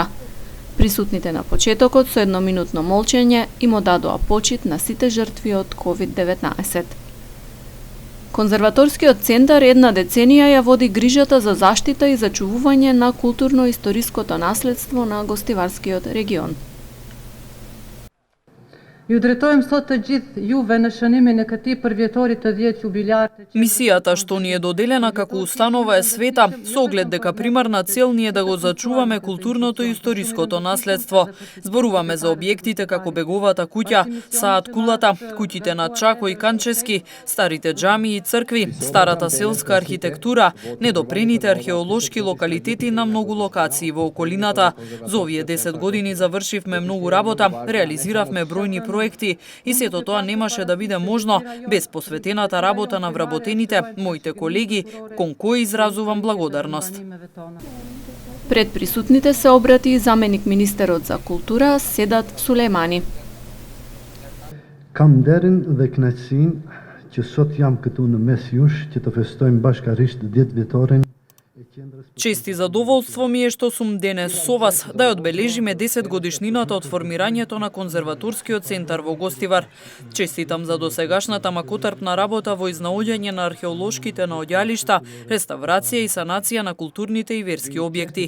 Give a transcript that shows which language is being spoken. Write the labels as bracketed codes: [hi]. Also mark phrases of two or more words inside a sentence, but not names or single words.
[mk] Присутните на почетокот со едноминутно молчење им одадоа почит на сите жртви од COVID-19. Конзерваторскиот центар една деценија ја води грижата за заштита и зачувување на културно-историското наследство на Гостиварскиот регион. [sq] Ju drejtojmë sot të gjithë juve në shënimin e këtij përvjetori të 10 jubilartë. [mk] Мисијата што ни е доделена како установа е света, со оглед дека примарна цел ни е да го зачуваме културното и историското наследство. Зборуваме за објектите како Беговата куќа, Саат кулата, куќите на Чако и Канчески, старите џамии и цркви, старата селска архитектура, недопрените археолошки локалитети на многу локации во околината. За овие 10 години завршивме многу работа, реализиравме бројни проекти и сето тоа немаше да биде можно без посветената работа на вработените, моите колеги, кон кои изразувам благодарност. Пред присутните се обрати и заменик министерот за култура Седат Сулеймани. [sq] Kam nderin dhe kënaqësinë që sot jam këtu në mes jush që të festojmë bashkarisht 10 vjetorin. [mk] Чест и задоволство ми е што сум денес со вас да ја одбележиме 10 годишнината од формирањето на Конзерваторскиот центар во Гостивар. Честитам за досегашната макотрпна работа во изнаоѓање на археолошките наоѓалишта, реставрација и санација на културните и верски објекти.